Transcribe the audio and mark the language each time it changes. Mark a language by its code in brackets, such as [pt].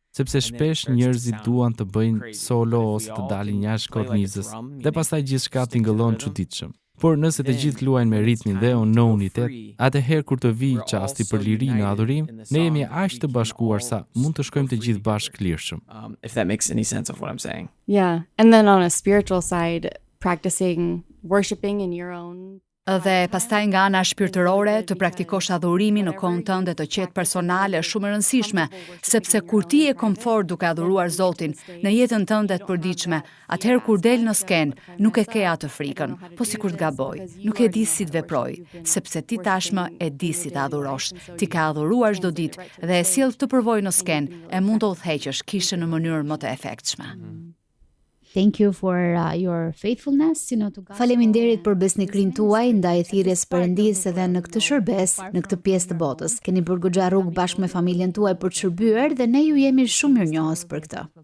[sq] Sepse shpesh njerëzit duan të bëjnë solo ose të dalin jashtë kornizës dhe pastaj gjithçka tingëllon çuditshëm. Por nëse të gjithë luajnë me ritmin dhe në unitet, atëherë kur të vijë çasti për liri në adhurim, ne jemi aq të bashkuar sa mund të shkojmë të gjithë bashkë lirshëm. [en] if that makes any sense of what I'm saying. Yeah. And then on a spiritual side, practicing worshiping in your own [sq] Dhe pastaj nga ana shpirtërore të praktikosh adhurimin në kohën tënde të qetë personale është shumë e rëndësishme, sepse kur ti je komfort duke adhuruar Zotin në jetën tënde të përditshme, atëherë kur del në skenë, nuk e ke atë frikën, po sikur të gaboj, nuk e di si të veproj, sepse ti tashmë e di si të adhurosh. Ti ka adhuruar çdo ditë dhe e sjell këtë përvojë në skenë, e mund të udhëheqësh kishën në mënyrë më të efektshme. [en] Thank you for your faithfulness, to God. [sq] Faleminderit për besnikrinë tuaj ndaj thirrjes Perëndisë edhe në këtë shërbes, në këtë pjesë të botës. Keni bërë goxha rrugë bashkë me familjen tuaj për të shërbyer dhe ne ju jemi shumë mirënjohës për këtë.